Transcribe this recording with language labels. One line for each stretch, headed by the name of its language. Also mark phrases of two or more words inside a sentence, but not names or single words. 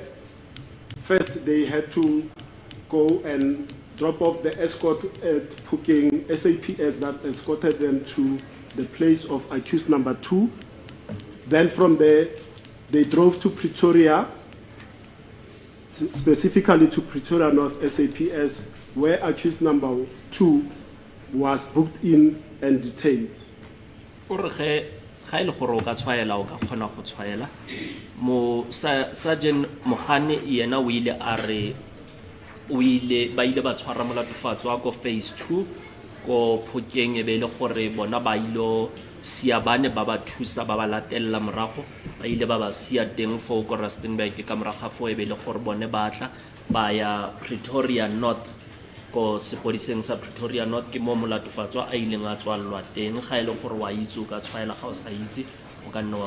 English: First, they had to go and drop off the escort at Phokeng SAPS that escorted them to the place of accused number 2. Then from there, they drove to Pretoria, specifically to Pretoria North SAPS, where accused number 2 was booked in and detained.
Tswana: Sergeant Mohane yena o ile a re o ile ba ile ba tshwara molatofatswa ko phase 2 ko Phokeng e be le gore bona ba ilo sia bane ba ba thusa ba ba latella morago ba ile ba ba sia teng fo ko Rustenburg ka morago fo e be le gore bone ba tla ba ya Pretoria North ko sepodiseng sa Pretoria North ke mo molatofatswa a ileng a tswallwa teng ga ile gore wa itse o ka tshwaela ga o sa itse o ka nna wa